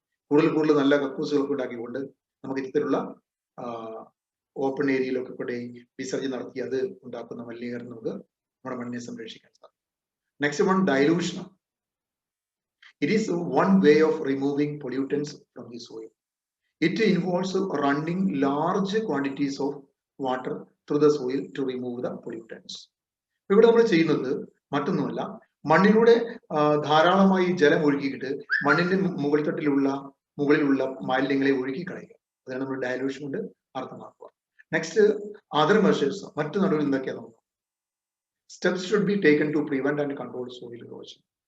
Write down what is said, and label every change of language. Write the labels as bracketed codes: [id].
[ml] കൂടുതൽ നല്ല കക്കൂസുകളൊക്കെ ഉണ്ടാക്കിക്കൊണ്ട് നമുക്ക് ഇത്തരത്തിലുള്ള ഓപ്പൺ ഏരിയയിലൊക്കെ കൂടെ വിസർജനം നടത്തി അത് ഉണ്ടാക്കുന്ന മലിനീകരണം നമുക്ക് നമ്മുടെ മണ്ണിനെ സംരക്ഷിക്കാൻ സാധിക്കും. [en] Next one, dilution. It is one way of removing pollutants from the soil. It involves running large quantities of water through the soil to remove the pollutants. [ml] ഇവിടെ നമ്മൾ ചെയ്യുന്നത് മറ്റൊന്നുമല്ല, മണ്ണിലൂടെ ധാരാളമായി ജലം ഒഴുകിയിട്ട് മണ്ണിന്റെ മുകളിലുള്ള മാലിന്യങ്ങളെ ഒഴുകി കളയുക. അതാണ് നമ്മൾ ഡയലൂഷൻ കൊണ്ട് അർത്ഥമാക്കുക. [en] Next, other measures. [ml] മറ്റു നടപടി എന്തൊക്കെയാണ് നോക്കാം. [en] Steps should be taken to prevent and control soil erosion.